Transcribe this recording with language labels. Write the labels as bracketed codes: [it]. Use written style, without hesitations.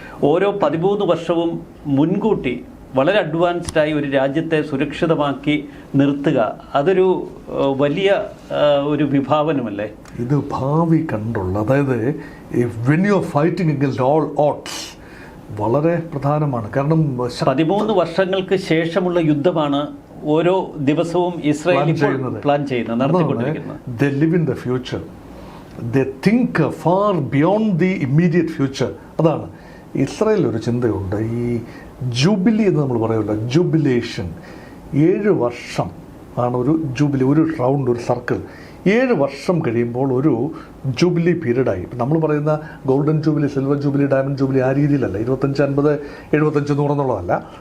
[ml] ഓരോ 13 വർഷവും മുൻകൂട്ടി വളരെ അഡ്വാൻസ്ഡായി ഒരു രാജ്യത്തെ സുരക്ഷിതമാക്കി നിർത്തുക, അതൊരു വലിയ ഒരു വിഭാവനമല്ലേ? ഇത് ഭാവി കണ്ടുള്ള, അതായത് [en] when you are fighting against all odds [ml] വളരെ പ്രധാനമാണ്. കാരണം 13 വർഷങ്ങൾക്ക് ശേഷമുള്ള യുദ്ധമാണ് ഓരോ ദിവസവും ഇസ്രായേൽ പ്ലാൻ ചെയ്യുന്നത്, നടത്തിക്കൊണ്ടിരിക്കുന്നത്. [en] They live in the future. They think far beyond the immediate future. [ml] അതാണ് ഇസ്രായേലിൽ ഒരു ചിന്തയുണ്ട്. ഈ ജൂബിലി എന്ന് നമ്മൾ പറയുമല്ലോ, ജൂബിലേഷൻ. 7 വർഷം ആണ് ഒരു ജൂബിലി, ഒരു റൗണ്ട്, ഒരു സർക്കിൾ. 7 വർഷം കഴിയുമ്പോൾ ഒരു ജൂബിലി പീരീഡായി. ഇപ്പം നമ്മൾ പറയുന്ന golden jubilee, silver jubilee, diamond jubilee ആ രീതിയിലല്ല, 25, 50, 75, 100 എന്നുള്ളതല്ല.